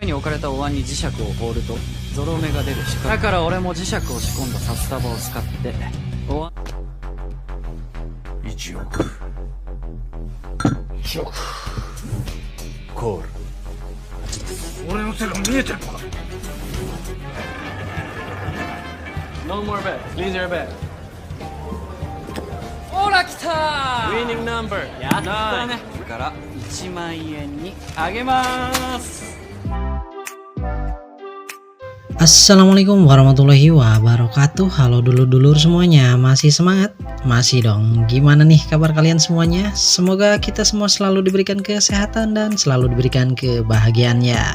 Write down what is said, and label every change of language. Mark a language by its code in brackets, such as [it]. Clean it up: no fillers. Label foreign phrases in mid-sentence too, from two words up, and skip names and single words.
[ja] 置かれたお椀に磁石を放るとゾロ目が出る仕掛けだから俺も磁石を仕込んだ札束を使ってお椀 1億コール。俺の手が見えてるのか。 [en] No more bet. Leave your bet. [ja] ほら来たー [en] Winning number [ja] やったねから1万円にあげます。 [ar] السلام عليكم ورحمة الله وبركاته. [id] Halo dulur-dulur semuanya, masih semangat? Masih dong. Gimana nih kabar kalian semuanya? Semoga kita semua selalu diberikan kesehatan dan selalu diberikan kebahagiaan ya.